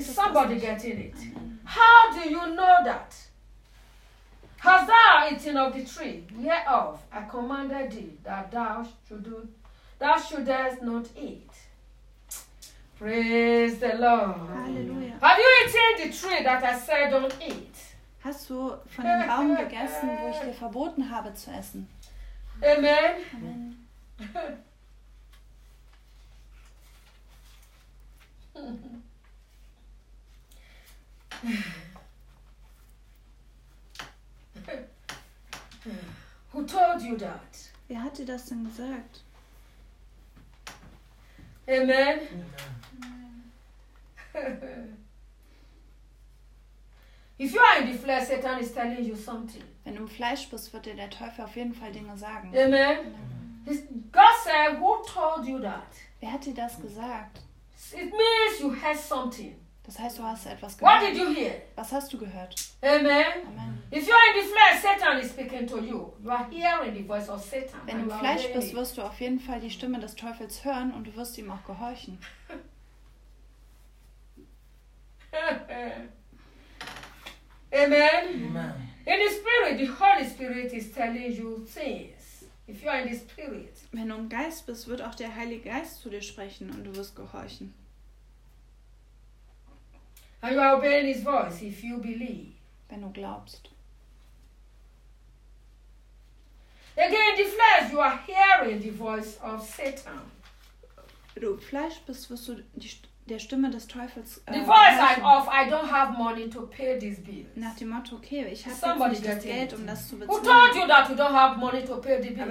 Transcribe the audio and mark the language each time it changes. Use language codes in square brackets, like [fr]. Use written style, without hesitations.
[de] es nicht. [en] Is somebody getting it? How do you know that? Has thou eaten of the tree? Whereof I commanded thee that thou shouldest not eat. Praise the Lord. Halleluja. Have you eaten the tree that I said don't eat? [de] Hast du von dem Baum gegessen, wo ich dir verboten habe zu essen? Amen. Amen. [en] Who told you that? [de] Wer hat dir das denn gesagt? Amen. Amen. [en] If you are in the flesh, Satan is telling you something. [de] Wenn du im Fleisch bist, wird dir der Teufel auf jeden Fall Dinge sagen. [en] Amen. God said, "Who told you that?" [de] Wer hat dir das gesagt? [en] It means you heard something. [de] Das heißt, du hast etwas gehört. [en] What did you hear? [de] Was hast du gehört? Amen. Amen. [en] If you are in the flesh, Satan is speaking to you. You are hearing the voice of Satan. [de] Wenn du im Fleisch bist, wirst du auf jeden Fall die Stimme des Teufels hören und du wirst ihm auch gehorchen. Amen. Amen. [en] In the spirit, the Holy Spirit is telling you things. If you are in the spirit. [de] Wenn du im Geist bist, wird auch der Heilige Geist zu dir sprechen und du wirst gehorchen. [en] And you are obeying his voice if you believe. [de] Wenn du glaubst. [en] Again, the flesh, you are hearing the voice of Satan. [de] Du Fleisch bist, wirst du der Stimme des Teufels [en] the voice [de] hören. [en] Like of I don't have money to pay these bills. [de] Nach dem Motto, okay, ich habe jetzt nicht das Geld, um das zu bezahlen. [en] Who told you that you don't have money to pay the bills?